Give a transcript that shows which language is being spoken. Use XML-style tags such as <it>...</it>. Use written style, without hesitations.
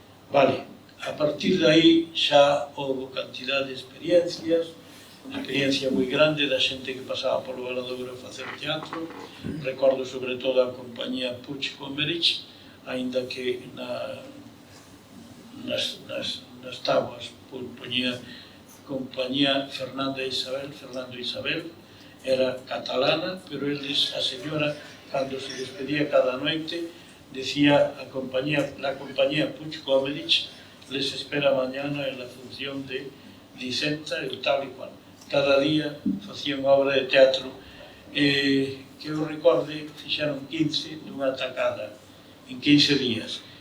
<gl>Vale, a partir de aí xa houve cantidad de experiencias, experiencia moi grande da xente que pasaba polo Valadouro a facer teatro. Recordo sobre todo a compañía Puig Comerich, aínda que nas táboas poñía compañía Fernando Isabel, era catalana, pero eles, a señora, cando se despedía cada noite, decía</gl> <es>la compañía Puig Gómez les espera mañana en la función de Dicenta</es> <gl>e tal e cual. Cada día facía unha obra de teatro que eu recorde, fixeron 15 dunha tacada en 15 días.</gl>